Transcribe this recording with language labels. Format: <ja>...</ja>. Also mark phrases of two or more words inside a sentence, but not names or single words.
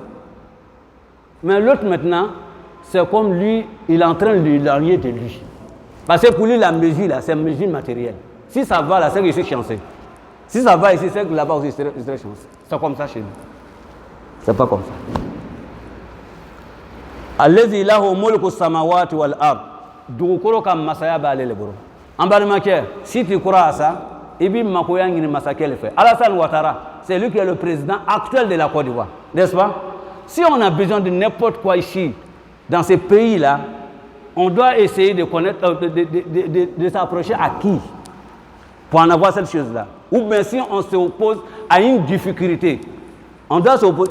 <fr>Mais l'autre maintenant, c'est comme lui, il est en train de l'éloigner de lui. Parce que pour lui la mesure là, c'est une mesure matérielle. Si ça va là, c'est que je suis chanceux. Si ça va ici, c'est que là-bas aussi, je serai chanceux. C'est comme ça chez nous. C'est pas comme ça.</fr> <ar>الذي له ملك السماوات والأرض.</ar> <bm>Dugukolo ka masaya b'ale le bolo. En balimakɛ,</bm> <fr>si tu crois à ça,</fr> <bm>i b'i makoya ɲini masakɛ le fɛ.</bm> <fr>Alassane Ouattara, c'est lui qui est le président actuel de la Côte d'Ivoire, n'est-ce pas? Si on a besoin de n'importe quoi ici, dans ces pays-là, on doit essayer de connaître, de s'approcher à qui pour en avoir cette chose-là. Ou bien si on s'oppose à une difficulté, on doit s'opposer.</fr>